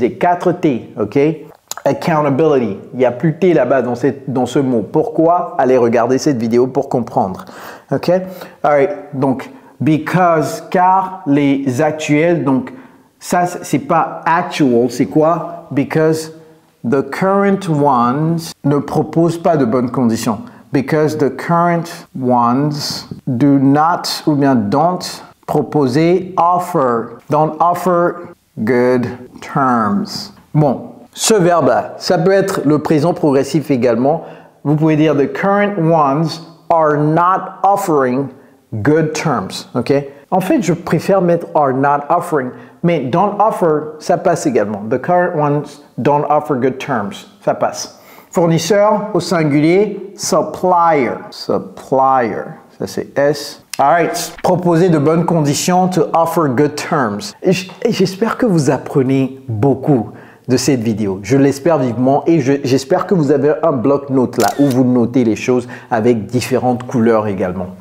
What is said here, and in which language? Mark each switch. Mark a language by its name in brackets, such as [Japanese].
[French] Les 4 T, ok? Accountability. Il n'y a plus T là-bas dans ce mot. Pourquoi? Allez regarder cette vidéo pour comprendre. [English] Ok? Alright. [French] Donc, because, car les actuels, donc ça, c'est pas actual, c'est quoi? [English] Because the current ones [French] ne proposent pas de bonnes conditions. [English] Because the current ones do not, [French] ou bien [English] don't proposer, don't offer good terms. [French] Bon, ce verbe-là, ça peut être le présent progressif également. Vous pouvez dire [English] the current ones are not offering good terms. Ok? [French] En fait, je préfère mettre [English] are not offering, [French] mais [English] don't offer, [French] ça passe également. [English] The current ones don't offer good terms. [French] Ça passe. Fournisseur au singulier, supplier. Supplier. Ça c'est S. Alright, proposer de bonnes conditions, [English] to offer good terms. [French] Et j'espère que vous apprenez beaucoup de cette vidéo. Je l'espère vivement et j'espère que vous avez un bloc-notes là où vous notez les choses avec différentes couleurs également.